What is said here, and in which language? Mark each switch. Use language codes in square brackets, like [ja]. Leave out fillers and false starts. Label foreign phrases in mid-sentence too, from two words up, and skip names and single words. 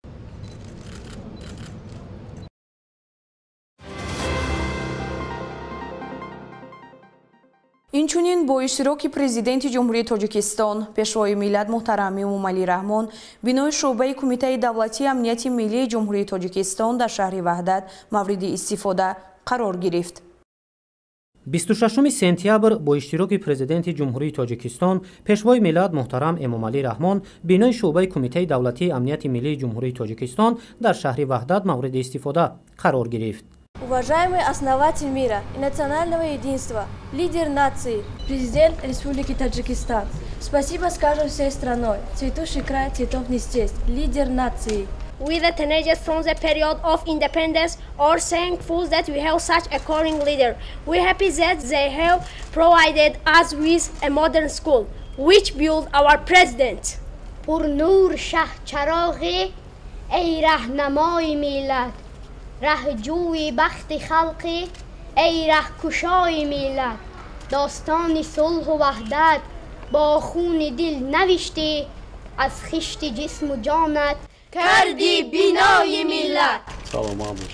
[tg] инчунин бо иштироки президенти ҷумҳурии Тоҷикистон, пешвои миллат муҳтарам Эмомалӣ Раҳмон, бинои шуъбаи Кумитаи давлатии амнияти миллии ҷумҳурии Тоҷикистон дар шаҳри Ваҳдат мавриди истифода қарор гирифт. 26 сентябр бо иштироки президенти ҷумҳурии Тоҷикистон, пешвои миллат муҳтарам Эмомалӣ Раҳмон, бинои шуъбаи Кумитаи давлатии амнияти миллии ҷумҳурии Тоҷикистон дар шаҳри Ваҳдат мавриди истифода қарор гирифт. [ru] Уважаемый основатель мира и национального единства, лидер нации, президент Республики Таджикистан, спасибо скажем всей страной, цветущий край цветов не стесть, лидер нации. [en] We the teenagers from the period of independence are thankful that we have such a caring leader. We are happy that they have provided us with a modern school, which built our president. [tg] Пур нур шаҳ чароғи, эй раҳнамои миллат. [fa] رهجوی بخت خلقی ای رهکشای ملت داستان صلح و وحدت با خون دل نوشتی از خشت جسم و جانت کردی بینای ملت. سلام باش.